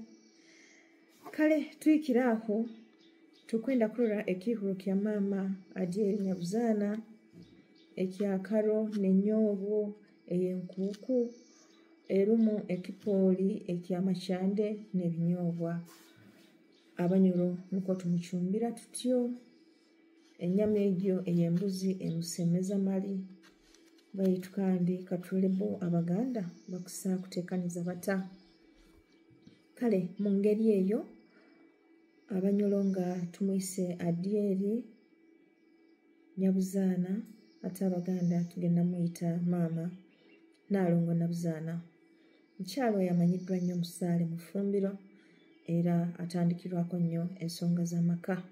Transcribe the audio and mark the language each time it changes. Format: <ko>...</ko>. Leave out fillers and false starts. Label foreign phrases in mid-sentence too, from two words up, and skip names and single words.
<nyo>Kale tuyikira aho tukwenda kurora ekiihuro kya maama Adyeri Nyabuzaana ekyakaro n'ennyoobo ey'enkuuku erumu ekipooli eky'amakyande n'ebinyoobwa. Abanyoro nuko tumucumbira tutyo ennyama egyo ey'embuzi emusemeza mali baitu kandi katulebo Abaganda bakusa kuteekaniza bata.</nyo> <lg>Kale mu ngeri eyo Abanyoro nga tumuyise Adyeri Nyabuzaana ate Abaganda tugenda muyita maama Nnaalongo Nabuzaana. Mukyalo yamanyiddwa nnyo musaale mu ffumbiro era atandikirwako nnyo ensonga z'amaka.</lg>